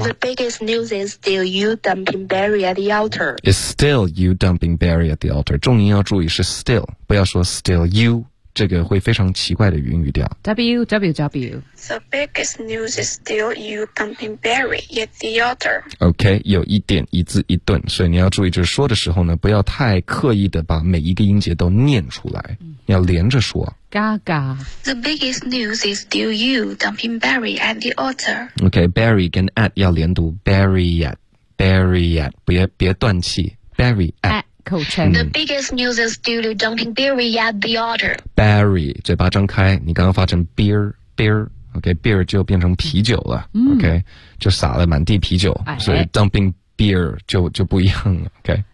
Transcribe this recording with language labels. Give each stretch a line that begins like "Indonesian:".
English: The biggest news is still you dumping Barry at the altar is still you dumping Barry at the altar
Chinese: 重音要注意是 still 不要说
English: still you
Chinese: 这个会非常奇怪的云语调 www
English: The biggest news is still you dumping Barry at the altar
Chinese: OK 有一点一字一顿所以你要注意就是说的时候呢不要太刻意的把每一个音节都念出来、要连着说嘎嘎
English: The biggest news is still you dumping Barry at the altar
Chinese: OK Barry 跟 at 要连读 Barry at 别断气 Barry at
English: The biggest news is still you dumping Barry at the altar.
Chinese: Barry, 嘴巴张开，你刚刚发成 beer, OK, beer 就变成啤酒了、OK, 就洒了满地啤酒、所以 dumping beer 就不一样了 ,OK.